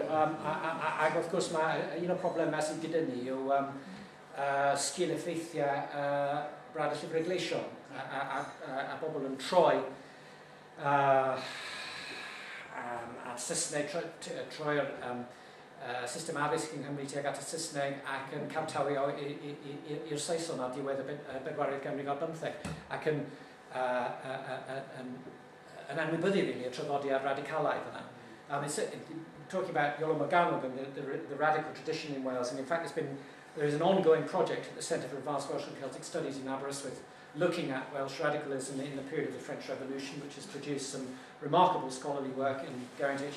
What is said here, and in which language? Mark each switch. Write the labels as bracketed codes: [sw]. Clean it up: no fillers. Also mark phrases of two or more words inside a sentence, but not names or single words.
[cy] Ac wrth gwrs mae un o'r problemau sydd gyda ni yw sgil effeithiau brad y llyfrau gleision a bobl yn troi at Saesneg, troi'r system addysg yng Nghymru tuag at y Saesneg ac yn camtawio i'r Saeson ar diwedd y bedwaredd ganrif ar 15 ac yn anwybyddu really y traddodiad radicalaidd yna. [en] Talking about Iolo Morgannwg and the radical tradition in Wales, and in fact there is an ongoing project at the Centre for Advanced Welsh and Celtic Studies in Aberystwyth looking at Welsh radicalism in the period of the French Revolution, which has produced some remarkable scholarly work in Geraint H.